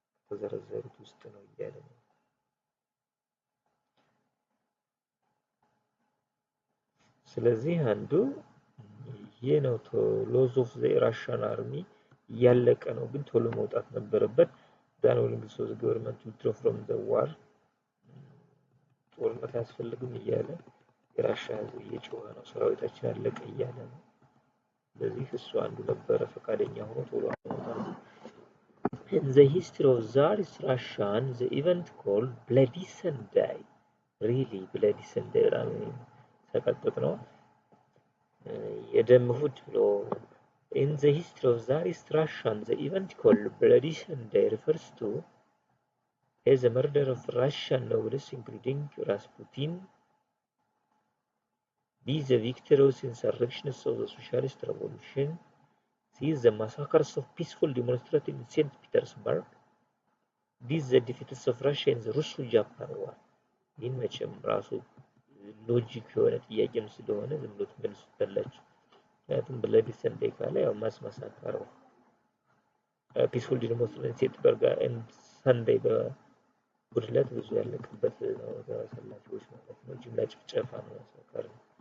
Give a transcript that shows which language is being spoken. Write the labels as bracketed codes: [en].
[am] ተዘረዘሩት ውስጥ ነው እያለ ነው። ስለዚህ አንዱ ይሄ ነው። [en] ሎዝ ኦፍ ዘ ራሽን አርሚ [am] ያለቀ ነው፣ ግን ቶሎ መውጣት ነበረበት። [en] ዳን ዊሊንግስ ኦፍ ዘ ገቨርንመንት ቱ ዊዝድሮ ፍሮም ዘ ዋር [am] ጦርነት አያስፈልግም እያለ የራሻ ህዝብ እየጮኸ ነው፣ ሰራዊታችን አለቀ እያለ ነው። ስለዚህ እሱ አንዱ ነበረ ፈቃደኛ ሆኖ ቶሎ [en] In the history of Tsarist Russian, the event called Bloody Sunday, really Bloody Sunday, I mean, [am] ሰቀጥጥ ነው የደም እሑድ ብሎ [en] in the history of Tsarist Russian, the event called Bloody Sunday refers to the murder of Russian nobles, including Rasputin, the victorious insurrectionists of the Socialist Revolution, the massacres of peaceful demonstrators in St. Petersburg, the defeats of Russia in the Russo-Japan War. [am] ይህን መቼም ራሱ ሎጂክ የሆነ ጥያቄም ስለሆነ ዝም ብሎ ትመልሱታላችሁ። ምክንያቱም ብለዲ ሰንዴይ ካለ ያው ማሳካር ነው። [en] ፒስፉል ዲሞንስትሬሽን ሴትበርግ ኤንድ ሰንዴይ [am] በጉድለት ብዙ ያለቀበት ነው ተሰላፊዎች ማለት ነው። ጅምላ ጭፍጨፋ ነው ማሳካር ነው።